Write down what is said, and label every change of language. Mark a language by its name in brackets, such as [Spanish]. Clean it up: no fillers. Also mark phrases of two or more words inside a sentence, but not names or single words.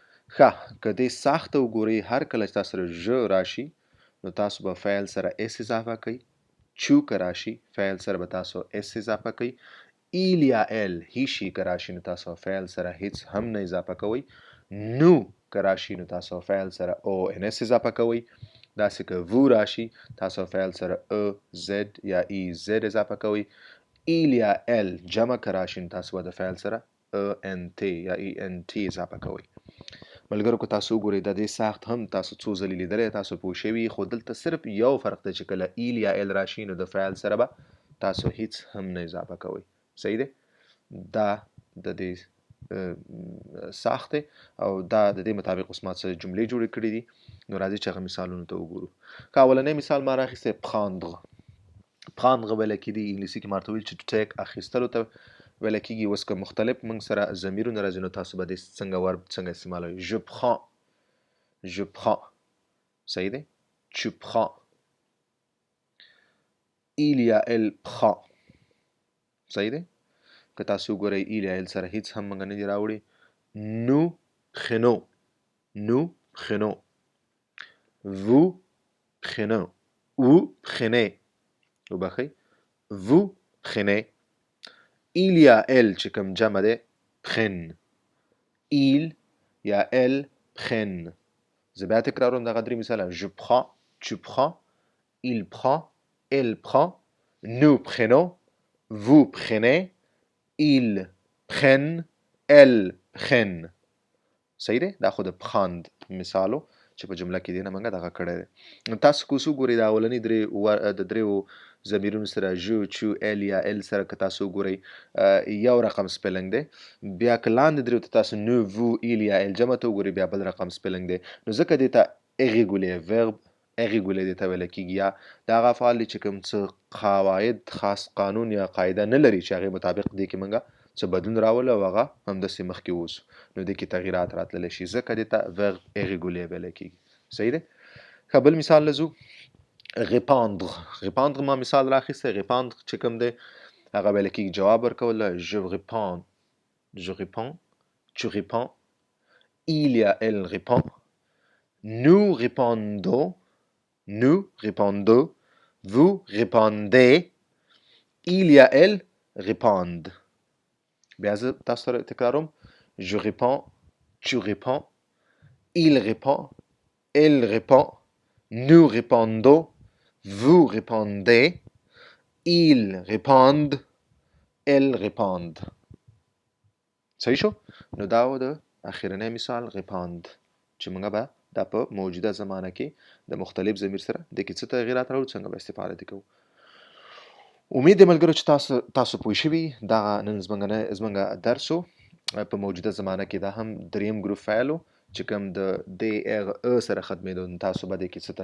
[Pashto] ښه، که دې سخته وګورئ هر کله چې تاسو سره ژ راشي نو تاسو به فعل سره اس اضافه کوئ. چو که راشي فعل سره به تاسو اس اضافه کوئ. ایل یا ال هیشي که راشي نو تاسو فعل سره هیڅ هم نه اضافه کوئ. نو که راشي نو تاسو فعل سره او ان اس اضافه کوئ. داسې که وو راشي تاسو فعل سره ا زد یا ای زد اضافه کوئ. ایل یا ال جمع که راشي نو تاسو به د فعل سره ا ان تی یا ای ان تی اضافه کوئ. ملګرو، که تاسو وګورئ د دې ساخت هم تاسو څو ځلې لیدلی تاسو پوه شوي، خو دلته صرف یو فرق دی چې کله ایل یا ال راشي نو د فعل سره به تاسو هیڅ هم نه اضافه کوئ. صحیح دی؟ دا د دې ساخت دی او دا د دې مطابق اوس ما څه جملې جوړې کړي دي. نو راځئ چې هغه مثالونو ته وګورو. که اولنی مثال ما راخیستی prendre ویلی کېدي، انګلیسي کې ما ورته ویل چې [English] to take [Pashto] اخیستلو ته ویل کېږي. اوس که مختلف موږ سره ضمیرونه راځي نو تاسو به د څنګه ورب څنګه استعمالوئ. [French] je prends. [Pashto] صحیح دی؟ [French] tu prends. il یا elle prend. [Pashto] صحیح دی؟ که تاسو وګورئ il یا elle سره هیڅ هم موږ نه دي راوړي. [French] nous prenons. vous prenons. ou prenez. وبخئ. vous prenez. il یا elle [Pashto] چې کوم جمع دی [French] prennent. il یا elle prennent. [Pashto] زه بیا تکراروم دغه 3 مثاله. [French] je prends, tu prends, il prend, elle prend, nous prenons, vous prenez, ils prennent, elles prennent. [Pashto] صحیح دی؟ دا خو د prendre مثالو چې په جمله کې دی نه موږ دغه کړی دی. تاسو که اوس وګورئ د اولني د دریو ضمیرونو سره ژو چو ال یا ال سره که تاسو وګورئ یو رقم سپیلنګ دی. بیا که لاندې دریو ته تاسو نو وو ایل یا ال جمع ته وګورئ بیا بل رقم سپیلنګ دی. نو ځکه دې ته [French] irrégulier verb irrégulier [Pashto] دې ته ویل کېږي یا د هغه افعال دي چې کوم څه قواعد خاص قانون یا قاعده نه لري چې هغې مطابق دې کې موږ څه بدلون راولو او هغه همداسې مخکې اوسو، نو دې کې تغییرات راتللی شي، ځکه دې ته [French] verb irrégulier [Pashto] ویلی کېږي. صحیح دی؟ ښه، بل مثال له ځو. répandre ما مثال راخیستی. [French] répandre [Pashto] چې کوم دی هغه ویل کېږي جواب ورکول [French] je réponds je réponds tu réponds il یا elle répond nous répondons nous répondons vous répondez il یا elle répondent [Pashto] بیا زه تاسو سره تکراروم [French] je réponds tu réponds il répond elle répond nous répondons vous répondez ils répondent elles répondent [Pashto] صحیح شو نو دا و د اخرنی مثال [French] répond [Pashto] چې موږ به دا په موجوده زمانه کې د مختلف ضمیر سره د کې څه تغیرات راوړو څنګه به استفاده دې کوو امید دی ملګرو چې تاسو پوه شوي دا نن زموږ درس و په موجوده زمانه کې دا هم دریم ګروپ فعل و چې کوم د سره ختمېدو تاسو به دې کې څه